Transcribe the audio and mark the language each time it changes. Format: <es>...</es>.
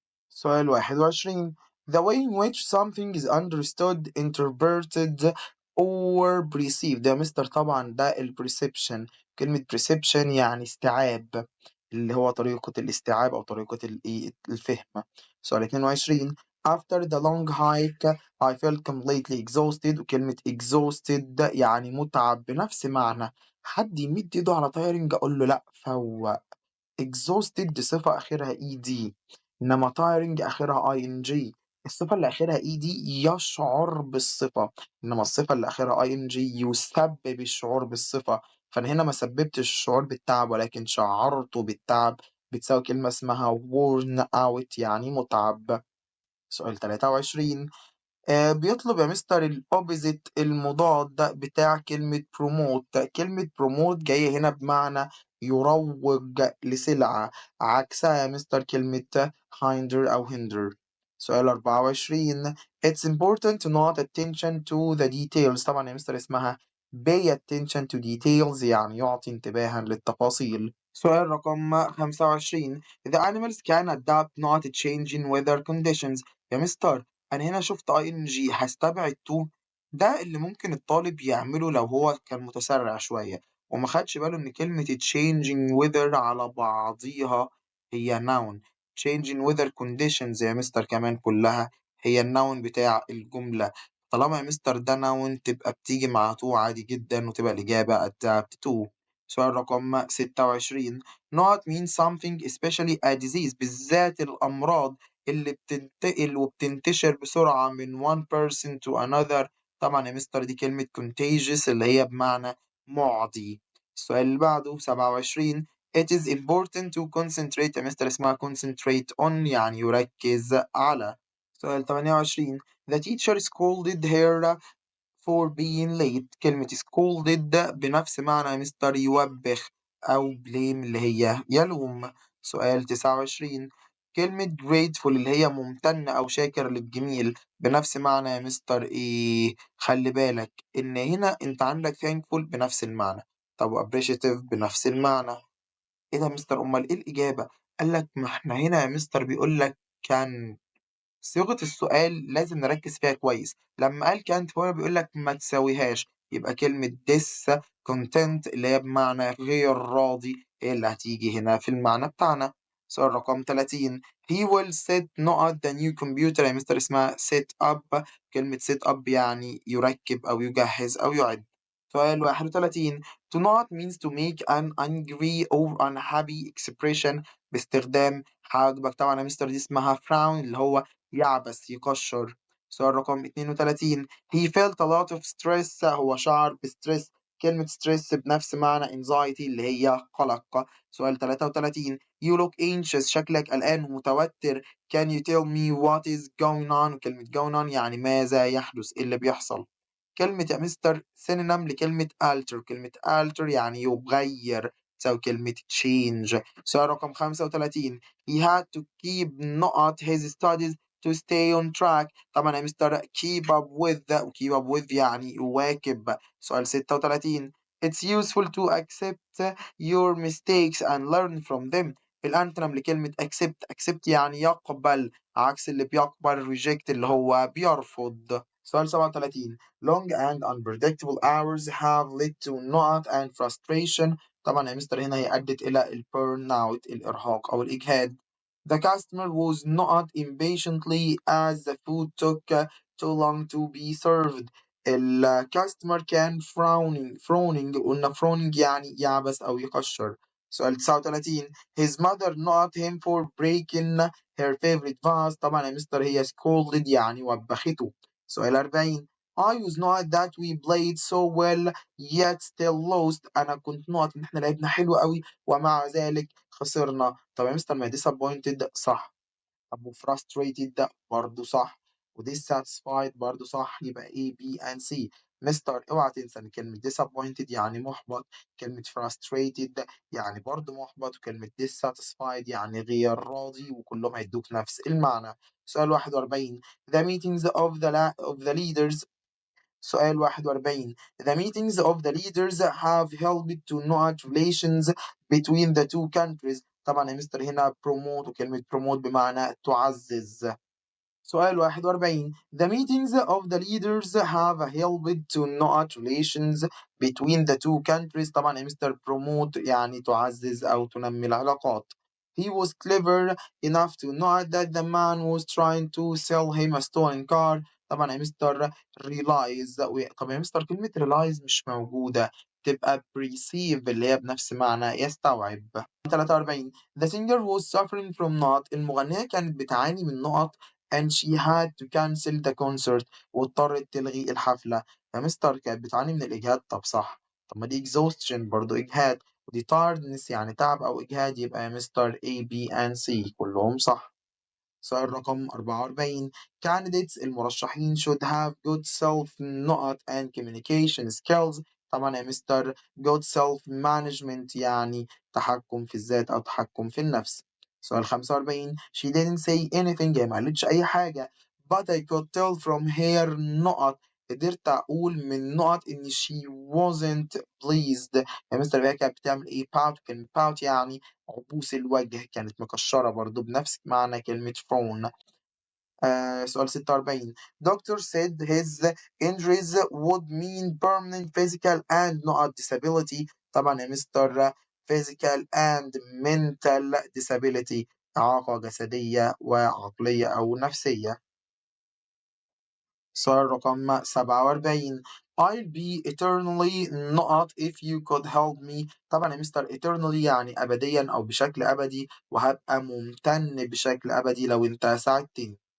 <en>سؤال 21 The way in which something is understood, interpreted or perceived.</en> <ar>ده يا مستر طبعا ده ال perception. كلمة perception يعني استيعاب اللي هو طريقة الاستيعاب أو طريقة الفهم.</ar> <en>سؤال 22 After the long hike I felt completely exhausted.</en> <ar>وكلمة exhausted ده يعني متعب بنفس معنى حد يمد ايده على tiring أقول له لأ فوق. exhausted دي صفة آخرها ed إنما tiring آخرها ing. الصفة اللي آخرها ed يشعر بالصفة إنما الصفة اللي آخرها ing يسبب الشعور بالصفة. فأنا هنا ما سببتش الشعور بالتعب ولكن شعرته بالتعب بتساوي كلمة اسمها worn out يعني متعب. سؤال 23 بيطلب يا مستر الأوبزيت المضاد بتاع كلمة promote. كلمة promote جاية هنا بمعنى يروج لسلعة عكسها يا مستر كلمة hinder أو hinder.</ar> <en>سؤال 24 It's important to not attention to the details.</en> <ar>طبعا يا مستر اسمها</ar> <en>pay attention to details</en> <ar>يعني يعطي انتباها للتفاصيل. سؤال رقم 25.</ar> <en>The animals can adapt not changing weather conditions.</en> <ar>يا مستر أنا هنا شفت ing هستبعد to. ده اللي ممكن الطالب يعمله لو هو كان متسرع شوية وما خدش باله إن كلمة changing weather على بعضيها هي noun. changing weather conditions يا مستر كمان كلها هي النون بتاع الجملة. طالما يا مستر ده noun تبقى بتيجي مع to عادي جدا وتبقى الإجابة adapt to. سؤال رقم 26.</ar> <en>not mean something especially a disease</en> <ar>بالذات الأمراض اللي بتنتقل وبتنتشر بسرعة من</ar> <en>one person to another.</en> <ar>طبعا يا مستر دي كلمة contagious اللي هي بمعنى معدي. السؤال اللي بعده 27.</ar> <en>It is important to concentrate</en> <ar>يا مستر اسمها</ar> <en>concentrate on</en> <ar>يعني يركز على. سؤال 28.</ar> <en>The teacher scolded her for being late.</en> <ar>كلمة scolded بنفس معنى مستر يوبخ أو blame اللي هي يلوم. سؤال 29. كلمة grateful اللي هي ممتن أو شاكر للجميل بنفس معنى يا مستر إيه؟ خلي بالك إن هنا أنت عندك thankful بنفس المعنى. طب appreciative بنفس المعنى. إيه ده يا مستر أمال إيه الإجابة؟ قال لك ما إحنا هنا يا مستر بيقول لك كان صيغة السؤال لازم نركز فيها كويس. لما قال كانت فهو بيقول لك ما تساويهاش يبقى كلمة discontent اللي هي بمعنى غير راضي هي اللي هتيجي هنا في المعنى بتاعنا. سؤال رقم 30.</ar> <en>he will set not the new computer</en> <ar>يا مستر اسمها</ar> <en>set up.</en> <ar>كلمة set up يعني يركب أو يجهز أو يعد. سؤال 31.</ar> <en>to not means to make an angry or unhappy expression</en> <ar>باستخدام حاجبك. طبعا يا مستر دي اسمها frown اللي هو يعبس يكشر. سؤال رقم 32.</ar> <en>he felt a lot of stress</en> <ar>هو شعر بستريس. كلمة stress بنفس معنى anxiety اللي هي قلق. سؤال 33.</ar> <en>you look anxious</en> <ar>شكلك قلقان ومتوتر.</ar> <en>can you tell me what is going on.</en> <ar>كلمة going on يعني ماذا يحدث إيه اللي بيحصل. كلمة يا مستر synonym لكلمة alter. كلمة alter يعني يغير تساوي كلمة change. سؤال رقم 35.</ar> <en>he had to keep not his studies to stay on track.</en> <ar>طبعا يا مستر keep up with و keep up with يعني يواكب. سؤال 36.</ar> <en>it's useful to accept your mistakes and learn from them.</en> <ar>الأنتونيم لكلمة accept يعني يقبل عكس اللي بيقبل reject اللي هو بيرفض. سؤال 37.</ar> <en>long and unpredictable hours have led to not and frustration.</en> <ar>طبعا يا مستر هنا هي أدت إلى البيرن اوت الإرهاق أو الإجهاد.</ar> <en>The customer was not impatiently as the food took too long to be served.</en> <ar>الكاستمر كان frowning قلنا frowning يعني يعبس أو يقشر. سؤال 39.</ar> <en>his mother not him for breaking her favorite vase.</en> <ar>طبعا يا مستر هي scolded يعني وبخته. سؤال 40.</ar> <en>I was not that we played so well yet still lost.</en> <ar>أنا كنت نقط إن إحنا لعبنا حلو قوي ومع ذلك خسرنا. طب يا مستر ما هي disappointed صح. طب و frustrated ده برضه صح. و dissatisfied برضه صح يبقى A B and C. مستر اوعى تنسى إن كلمة disappointed يعني محبط. كلمة frustrated يعني برضه محبط وكلمة dissatisfied يعني غير راضي وكلهم هيدوك نفس المعنى. سؤال 41.</ar> <en>The meetings of the leaders.</en> <ar>سؤال 41.</ar> <en>The meetings of the leaders have helped to note relations between the two countries.</en> <ar>طبعا يا مستر هنا promote وكلمة promote بمعنى تعزز. سؤال 41.</ar> <en>The meetings of the leaders have helped to note relations between the two countries.</en> <ar>طبعا يا مستر promote يعني تعزز أو تنمي العلاقات.</ar> <en>He was clever enough to note that the man was trying to sell him a stolen car.</en> <ar>طبعا يا مستر realize. طبعا يا مستر كلمة realize مش موجودة تبقى perceive اللي هي بنفس معنى يستوعب. 43.</ar> <en>The singer was suffering from not.</en> <ar>المغنية كانت بتعاني من نقط</ar> <en>and she had to cancel the concert</en> <ar>واضطرت تلغي الحفلة. يا مستر كانت بتعاني من الإجهاد. طب صح. طب ما دي exhaustion برضو إجهاد ودي tiredness يعني تعب أو إجهاد يبقى يا مستر A B and C كلهم صح. سؤال رقم 44.</ar> <en>candidates المرشحين should have good self نقط and communication skills.</en> <ar>طبعا يا مستر good self management يعني تحكم في الذات أو تحكم في النفس. سؤال 45.</ar> <en>she didn't say anything</en> <ar>هي ما قالتش أي حاجة</ar> <en>but I could tell from her نقط</en> <ar>قدرت أقول من نقط إن</ar> <en>she wasn't pleased.</en> <ar>يا مستر هي كانت بتعمل إيه pout. كلمة pout يعني عبوس الوجه، كانت مكشرة برضه بنفس معنى كلمة frown. سؤال 46.</ar> <en>Doctor said his injuries would mean permanent physical and not disability.</en> <ar>طبعا يا مستر</ar> <en>physical and mental disability،</en> <ar>إعاقة جسدية وعقلية أو نفسية. سؤال رقم 47.</ar> <en>I'll be eternally not if you could help me.</en> <ar>طبعا يا مستر eternally يعني أبديا أو بشكل أبدي، وهبقى ممتن بشكل أبدي لو أنت ساعدتني.</ar>